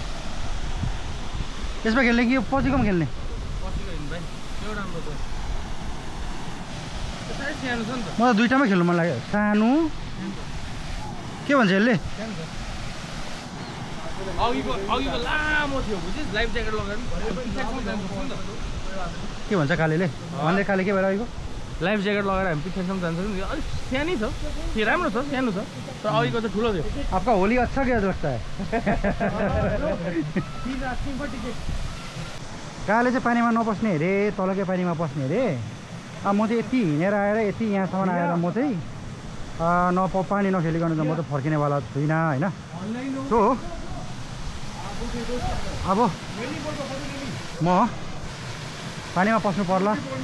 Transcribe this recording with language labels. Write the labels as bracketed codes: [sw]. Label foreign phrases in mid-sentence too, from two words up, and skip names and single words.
[ne] यसमा खेल्ने कि यो पछिकोमा खेल्ने म त दुईटामै खेल्नु मन लाग्यो सानो के भन्छ यसले के भन्छ कालेले भन्दै काले के भएर अघिको लाइफ ज्याकेट लगाएर हामी पिछाडिसम्म जान्छ नि अलिक सानै छ त्यो राम्रो छ सानो छ तर अघिको चाहिँ ठुलो थियो [hi] आपका होली अच्छा क्या लगता है [ne] काले चाहिँ पानीमा नपस्ने अरे तलकै पानीमा पस्ने अरे अब म चाहिँ यति हिँडेर आएर यति यहाँसम्म आएर म चाहिँ पानी नखेलिकन त म त फर्किनेवाला छुइनँ होइन सो अब म पानीमा पस्नु पर्ला